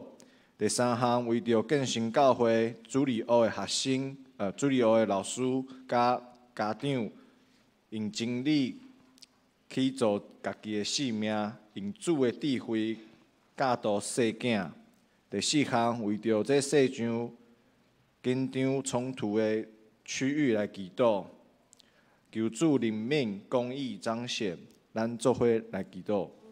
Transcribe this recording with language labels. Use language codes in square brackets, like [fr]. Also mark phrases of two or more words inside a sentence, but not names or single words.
[nan] 第3项，为着建成教会主理学的学生、主理学的老师甲家长，用真理去做家己的性命，用主的智慧教导世囝。第4项，为着这世上紧张冲突的区域来祈祷，求主怜悯、公义彰显，咱做伙来祈祷。